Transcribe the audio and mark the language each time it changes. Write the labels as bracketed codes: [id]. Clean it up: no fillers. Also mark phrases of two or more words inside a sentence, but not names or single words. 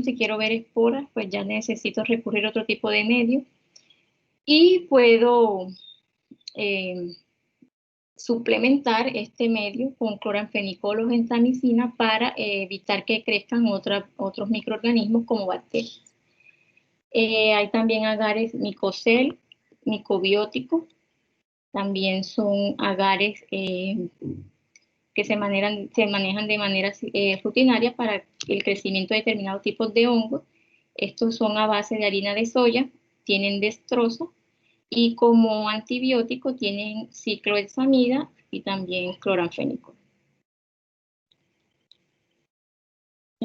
[es] Si quiero ver esporas, pues ya necesito recurrir a otro tipo de medio. Y puedo suplementar este medio con cloranfenicol o gentamicina para evitar que crezcan otros microorganismos como bacterias. Hay también agares micocel, micobiótico. También son agares que se manejan de manera rutinaria para el crecimiento de determinados tipos de hongos. Estos son a base de harina de soya, tienen destroza y como antibiótico tienen ciclohexamida y también cloranfenicol.